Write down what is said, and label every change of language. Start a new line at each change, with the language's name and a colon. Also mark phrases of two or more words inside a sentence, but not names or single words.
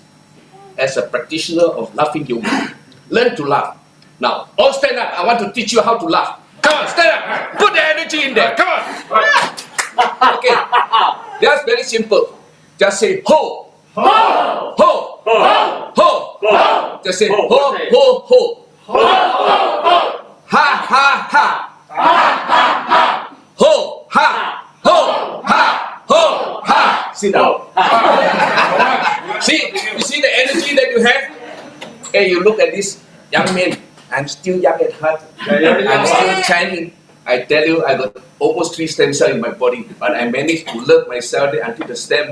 English: As a practitioner of laughing yoga, learn to laugh. Now, all stand up. I want to teach you how to laugh. Come on, stand up. Put the energy in there. Come on. Okay. That's very simple. Just say ho. Ho. Ho. Ho. Ho. Ho. Just say ho, ho, ho. Ho, ho, ho. Ha, ha, ha. Ha, ha, ha. Ho, ha. Ho, ha. Ho, ha. Sit down. You see the energy that you have? Hey, you look at this young man. I'm still young at heart. I'm still shining. I tell you, I got almost 3 stem cells in my body, but I managed to love myself until the stem.